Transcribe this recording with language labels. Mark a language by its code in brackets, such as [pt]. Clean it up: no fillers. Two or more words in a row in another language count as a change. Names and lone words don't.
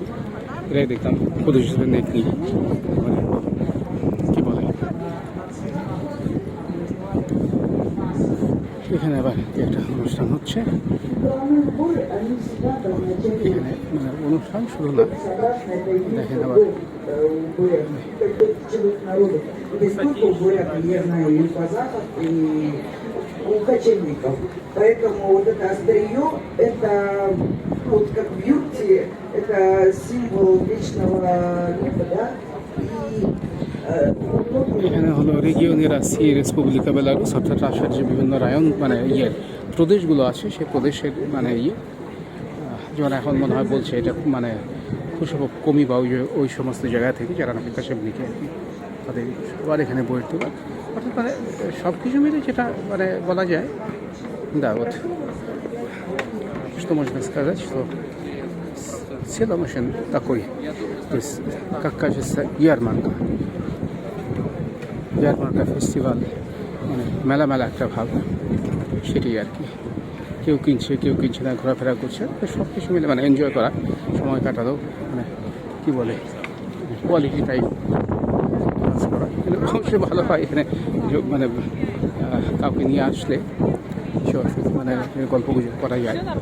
[bn] এটাই দেখতাম প্রদর্শিত নেই মানে কী বলে এখানে আবার একটা অনুষ্ঠান হচ্ছে। এখানে মানে অনুষ্ঠান শুরু না, দেখেন আবার [ru] у кочевников. Поэтому вот это острие, это вот как в юрте, это символ вечного неба, да? [bn] এখানে হলো [ru] Регионы России Республика Беларусь, [bn] অর্থাৎ রাশিয়ার যে বিভিন্ন রায়ন মানে প্রদেশগুলো আছে সেই প্রদেশের মানে যেমন এখন মনে হয় বলছে এটা মানে খুশব কমি বা ওই সমস্ত জায়গা থেকে যারা নাকি কাশেমনিকে আর কি তাদের সবার এখানে বইয়ের দোকান, অর্থাৎ মানে সব কিছু মিলে যেটা মানে বলা যায় [ru] да, вот что можно сказать, что целом очень такой, то есть как кажется, ярмарка [bn] ফেস্টিভ্যাল, মানে মেলা একটা ভাব, সেটাই আর কি। কেউ কিনছে না, ঘোরাফেরা করছে, সব কিছু মিলে মানে এনজয় করা, সময় কাটানো, মানে কী বলে [en] quality type [bn] কাজ করা, কিন্তু অবশ্যই ভালো হয় এখানে মানে কাউকে নিয়ে আসলে মানে গল্প গুজব করা যায়।